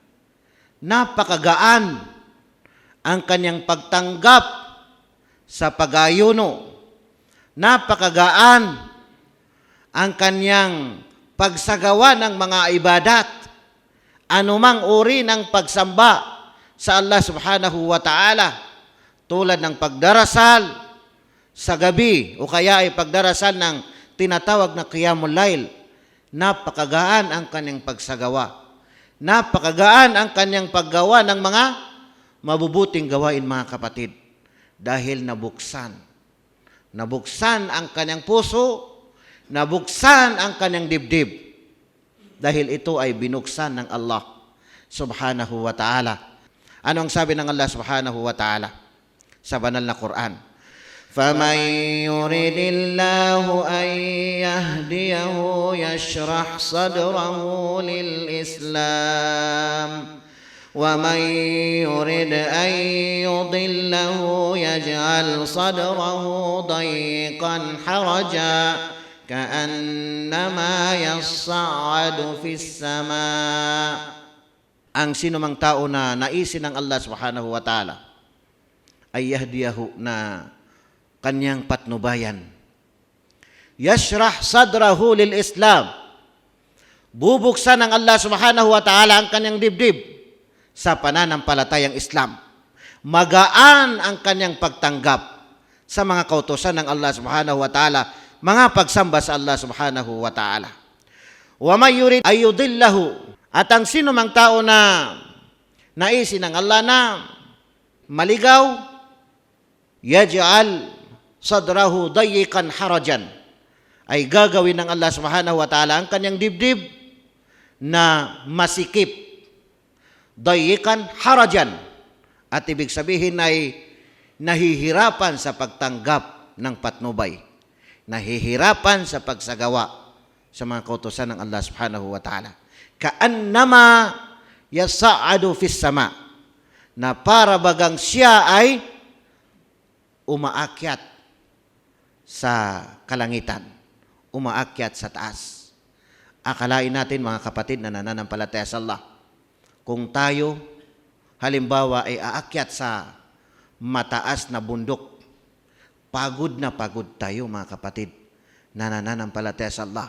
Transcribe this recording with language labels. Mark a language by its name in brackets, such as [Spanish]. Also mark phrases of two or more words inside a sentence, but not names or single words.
[Filipino] napakagaan ang kanyang pagtanggap sa pag-aayuno, napakagaan ang kanyang pagsagawa ng mga ibadat, anumang uri ng pagsamba, sa Allah [Arabic] سبحانه وتعالى, [Filipino] tulad ng pagdarasal sa gabi o kaya ay pagdarasal ng tinatawag na [Arabic] قيام الليل. [Filipino] Napakagaan ang kanyang pagsagawa. Napakagaan ang kanyang paggawa ng mga mabubuting gawain, mga kapatid. Dahil nabuksan ang kanyang puso, nabuksan ang kanyang dibdib. Dahil ito ay binuksan ng Allah [Arabic] سبحانه وتعالى. [Filipino] Ano ang sabi ng Allah [Arabic] سبحانه وتعالى [Filipino] sa banal na Quran? [Arabic] فَمَنْ يُرِدِ اللَّهُ أَنْ يَهْدِيَهُ يَشْرَحْ صَدْرَهُ لِلْإِسْلَامِ وَمَنْ يُرِدْ أَنْ يُضِلَّهُ يَجْعَلْ صَدْرَهُ ضَيِّقًا حَرَجًا كَأَنَّمَا يَصَّعَّدُ فِي السَّمَاءِ. [Filipino] Ang sinumang tao na naisin ng Allah [Arabic] سبحانه وتعالى [Filipino] ay yahdiyahu, na kanyang patnubayan. [Arabic] يشرح صدره للإسلام. [Filipino] Bubuksan ng Allah [Arabic] سبحانه وتعالى [Filipino] ang kanyang dibdib sa pananampalatayang Islam. Magaan ang kanyang pagtanggap sa mga kautusan ng Allah [Arabic] سبحانه وتعالى, [Filipino] mga pagsamba sa Allah [Arabic] سبحانه وتعالى. ومن يرد أن يضله, [Filipino] at ang sino mang tao na naisin ng Allah na maligaw, [Arabic] يجعل صدره ضيقا حرجا, [Filipino] ay gagawin ng Allah [Arabic] سبحانه وتعالى [Filipino] ang kanyang dibdib na masikip. [Arabic] ضيقا حرجا, [Filipino] at ibig sabihin ay nahihirapan sa pagtanggap ng patnubay, nahihirapan sa pagsagawa sa mga kautusan ng Allah [Arabic] سبحانه وتعالى. كأنما يصعد في السماء, [Filipino] na para bagang siya ay umaakyat sa kalangitan, umaakyat sa taas. Akalain natin, mga kapatid na nananampalataya sa Allah, kung tayo halimbawa ay aakyat sa mataas na bundok, pagod na pagod tayo, mga kapatid na nananampalataya sa Allah.